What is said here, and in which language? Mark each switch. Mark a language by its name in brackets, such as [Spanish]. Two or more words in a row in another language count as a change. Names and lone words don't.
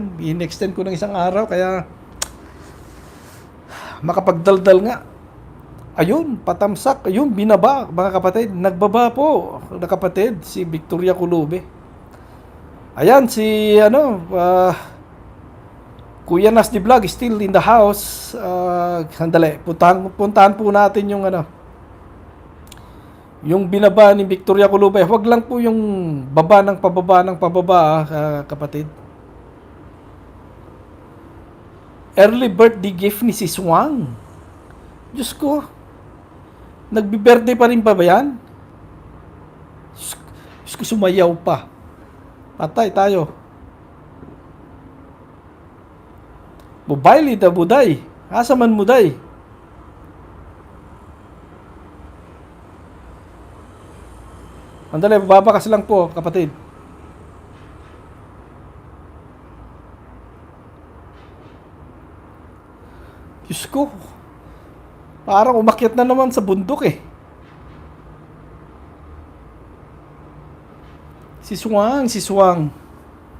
[Filipino] In-extend ko ng isang araw kaya makapagdaldal nga. Ayun, patamsak, ayun, binaba, mga kapatid. Nagbaba po, na kapatid, si Victoria Kulube. [English] Ayan, si Kuya Nasty Vlog is still in the house. [Filipino] Sandali, puntahan po natin yung binaba ni Victoria Kulube. Huwag lang po yung baba ng pababa, kapatid. [English] Early birthday gift ni si Swang. [Filipino] Diyos ko. Nagbi-birthday pa rin ba yan? Diyos ko, sumayaw pa. Patay tayo. Bubayli da buday. [Cebuano] Asa man muday? [Filipino] Andali, babakas lang po, kapatid. Diyos ko. Parang umakyat na naman sa bundok Si Swang.